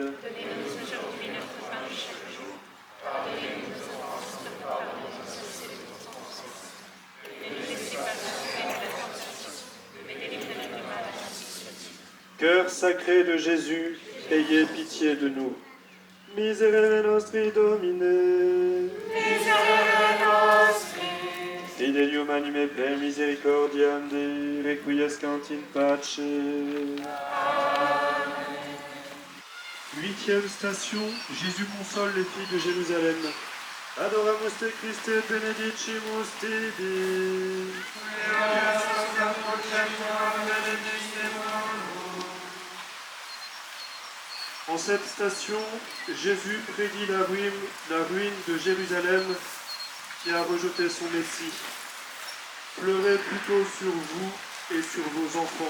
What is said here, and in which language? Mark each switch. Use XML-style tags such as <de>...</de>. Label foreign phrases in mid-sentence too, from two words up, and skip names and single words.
<fr>Donnez-nous aujourd'hui notre pain de chaque jour. Pardonnez-nous nos offenses, comme nous pardonnons aussi à ceux qui nous offensent. Ne nous laissez pas tomber dans la tentation, mais délivrez-nous du mal. Cœur sacré de Jésus, ayez pitié de nous.</fr> <la>Miserere nostri Domine. Miserere nostri. Fidelium anime per misericordiam Dei, requiescant in pace.</la> <fr>Huitième station, Jésus console les filles de Jérusalem.</fr> <la>Adoramus te Christe benedicimus tibi.</la> <fr>En cette station, Jésus prédit la ruine de Jérusalem qui a rejeté son Messie. Pleurez plutôt sur vous et sur vos enfants.</fr>